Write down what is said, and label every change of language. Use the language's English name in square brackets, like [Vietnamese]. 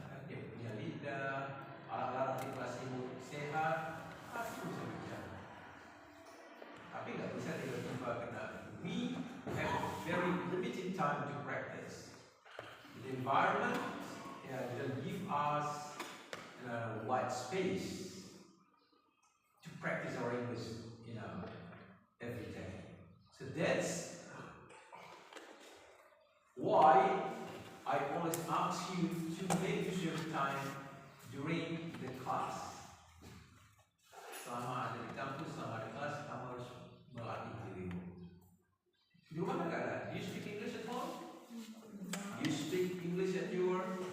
[Indonesian] Dia punya lidah, alat-alat artikulasi sehat, pasti bisa bicara. Tapi nggak bisa tiba-tiba karena [English] we have very limited time to practice. The environment doesn't give us wide space to practice our English, every day. So that's why I always ask you to make use of time during the class. [Indonesian] Selama ada di kampus, selama ada kelas, kamu harus melatih dirimu. Di rumah nggak ada? [English] Do you speak English at home? Do you speak English at your